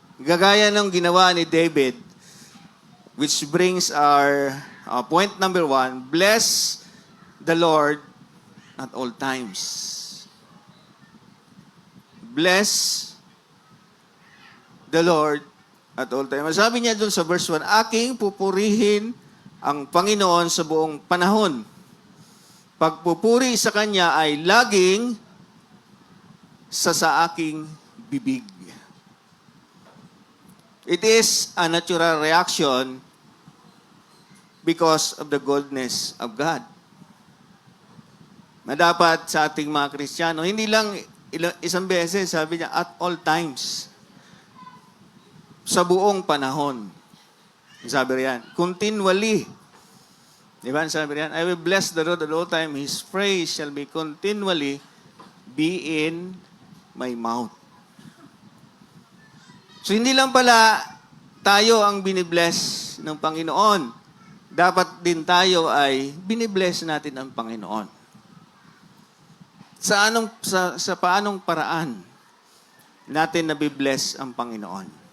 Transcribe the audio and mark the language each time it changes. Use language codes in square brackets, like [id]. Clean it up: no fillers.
[tl] Gagaya ng ginawa ni David, [en] which brings our point number 1, bless the Lord at all times. Bless the Lord at all times. [tl] Sabi niya dun sa verse 1, aking pupurihin ang Panginoon sa buong panahon. Pagpupuri sa Kanya ay laging sa aking bibig. [en] It is a natural reaction because of the goodness of God. [tl] Na dapat sa ating mga Kristiyano, hindi lang isang beses, sabi niya, [en] at all times. [tl] Sa buong panahon. Sabi riyan, continually. Di ba? Sabi riyan, [en] I will bless the Lord at all time. His praise shall be continually be in my mouth. [tl] So, hindi lang pala tayo ang binibless ng Panginoon. Dapat din tayo ay binibless natin ang Panginoon. Sa paanong paraan natin nabibless ang Panginoon?